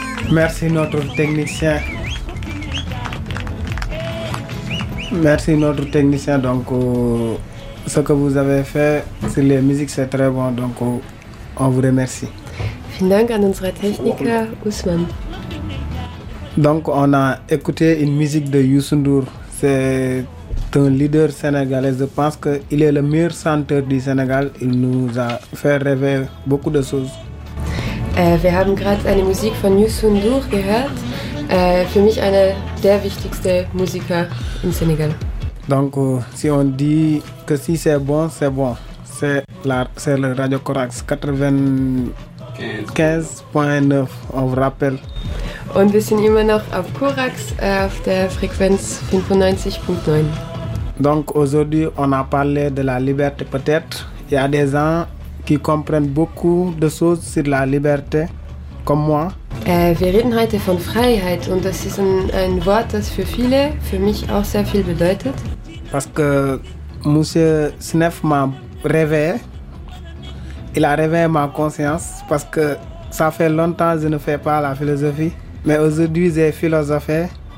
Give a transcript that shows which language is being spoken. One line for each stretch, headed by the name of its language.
French: Merci Notre Technicien. Merci Notre Technicien. Donc, ce que vous avez fait sur les musiques, c'est très bon. Donc, on vous remercie.
German: Vielen Dank an unsere Techniker Ousmane.
French: Donc, on a écouté une musique de Youssou N'Dour. C'est un leader sénégalais. Je pense qu'il est le meilleur chanteur du Sénégal. Il nous a fait rêver beaucoup de choses.
German: Wir haben gerade eine Musik von Youssou N'Dour gehört. Für mich einer der wichtigsten Musiker im Senegal.
French: Donc, si on dit que si c'est bon, c'est bon. C'est le Radio Corax 95.9, on vous rappelle.
German: Und wir sind immer noch auf Corax, auf der Frequenz 95.9.
French: Donc, aujourd'hui, on a parlé de la liberté, peut-être. Il y a des gens qui comprennent beaucoup de choses sur la liberté, comme moi.
German: Wir reden heute von Freiheit und das ist ein Wort, das für viele, für mich auch sehr viel bedeutet.
French: Parce que Monsieur Snef m'a réveillé. Il a réveillé ma conscience parce que ça fait longtemps que je ne fais pas la philosophie, mais aujourd'hui j'ai philosophé.